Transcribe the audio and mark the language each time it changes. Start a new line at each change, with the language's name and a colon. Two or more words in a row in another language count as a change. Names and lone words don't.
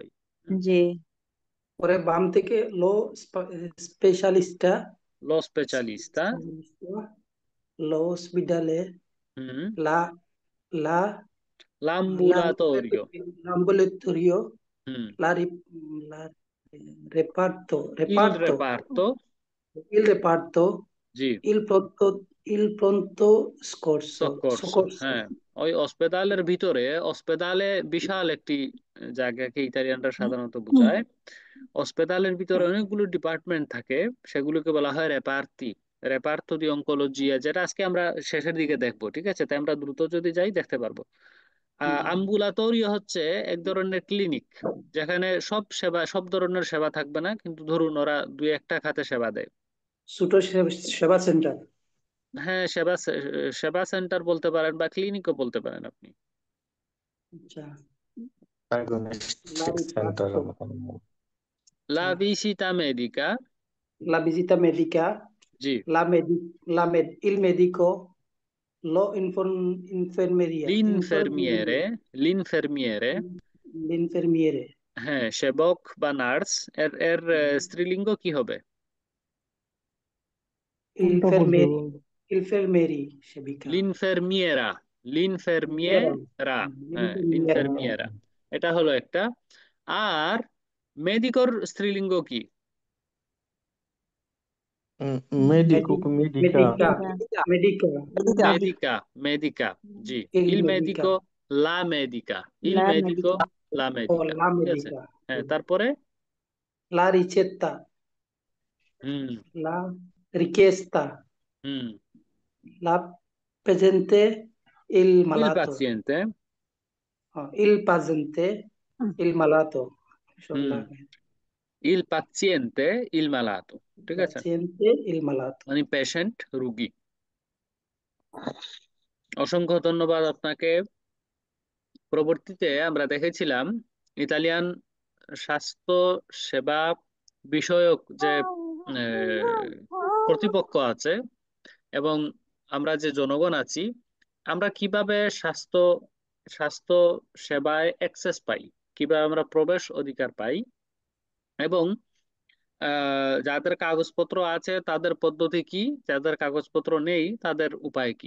Bangla: জি পরে বাম থেকে
Italian: lo specialista lo specialista. lo ospedale হুম। la la লাম্বুলাতোরিও। l'ambulatorio হুম। la, ri- la reparto ইল reparto রেপার্তো। il reparto
Bangla: জি
Italian: il pronto সকর্স। soccorso
Bangla: হ্যাঁ, ওই অস্পেদালের ভিতরে, অস্পেদালে বিশাল একটি জায়গাকে ইতালিয়ানরা সাধারণত বোঝায়। অস্পেদালের ভিতরে অনেকগুলো ডিপার্টমেন্ট থাকে, সেগুলোকে বলা হয় রেপার্তি।
Italian: reparto di oncologia,
Bangla: যেটা আজকে আমরা শেষের দিকে দেখবো, ঠিক আছে? তাই আমরা দ্রুত যদি যাই দেখতে পারবো। আম্বুলাতোরিও হচ্ছে এক ধরনের ক্লিনিক, যেখানে সব ধরনের সেবা থাকবে না, কিন্তু ধরুন ওরা দুই একটা খাতে সেবা দেয়। ছোট সেবা সেন্টার। হ্যাঁ, সেবা সেন্টার বলতে পারেন বা ক্লিনিকও বলতে পারেন আপনি। আচ্ছা la
English: diagnostic center
Italian: riparto la visita medica. la visita medica
Bangla: জি।
Italian: il medico lo infermeria l'infermiere. l'infermiere. l'infermiere
Bangla: হ্যাঁ, সেবক বা নার্স। এর এর স্ত্রীলিঙ্গ কি হবে? কোনটা বলতে
Italian: infermieri infermieri সেবিকা l'infermiera. l'infermiera. হ্যাঁ, infermiera
Bangla: লিনফেরমিয়েরা। এটা হলো একটা। আর মেডিকোর স্ত্রীলিঙ্গ কি?
Italian: medico medica medica medica medica. medica. জি। il ইল medica medico. la medica. il লা মেডিকো। মেডিকা লা o মেডিকা। la
Bangla: ঠিক আছে।
Italian: medica
Bangla: হ্যাঁ, তারপরে
Italian: la ricetta হুম la richiesta হুম la presente il ইল malato পাziente। il paziente il malato হুম
Bangla: শুনলাম
Italian: il paziente il malato. ঠিক আছে, paziente il malato
Bangla: মানে পেশেন্ট, রুগী। অসংখ্য ধন্যবাদ আপনাকে। পরবর্তীতে আমরা দেখেছিলাম ইতালিয়ান স্বাস্থ্য সেবা বিষয়ক যে কর্তৃপক্ষ আছে এবং আমরা যে জনগণ আছি, আমরা কিভাবে স্বাস্থ্য স্বাস্থ্য সেবায় অ্যাক্সেস পাই, কিভাবে আমরা প্রবেশ অধিকার পাই, এবং যাদের কাগজপত্র আছে তাদের পদ্ধতি কি, যাদের কাগজপত্র নেই তাদের উপায় কি।